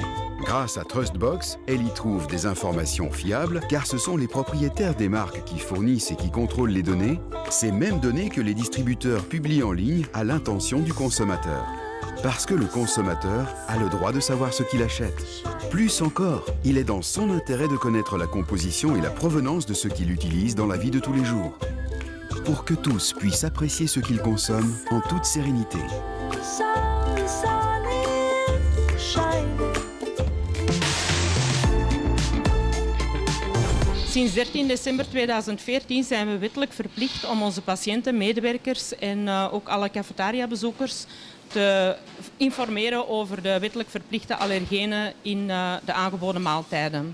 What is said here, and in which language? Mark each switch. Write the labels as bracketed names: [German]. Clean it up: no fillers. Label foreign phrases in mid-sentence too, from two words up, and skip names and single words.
[French] Grâce à Trustbox, elle y trouve des informations fiables car ce sont les propriétaires des marques qui fournissent et qui contrôlent les données, ces mêmes données que les distributeurs publient en ligne à l'intention du consommateur. Parce que le consommateur a le droit de savoir ce qu'il achète. Plus encore, il est dans son intérêt de connaître la composition et la provenance de ce qu'il utilise dans la vie de tous les jours. Pour que tous puissent apprécier ce qu'ils consomment en toute sérénité. [Dutch] Sinds 13 december 2014 zijn we wettelijk verplicht om onze patiënten, medewerkers en ook alle cafetariabezoekers te informeren over de wettelijk verplichte allergenen in de aangeboden maaltijden.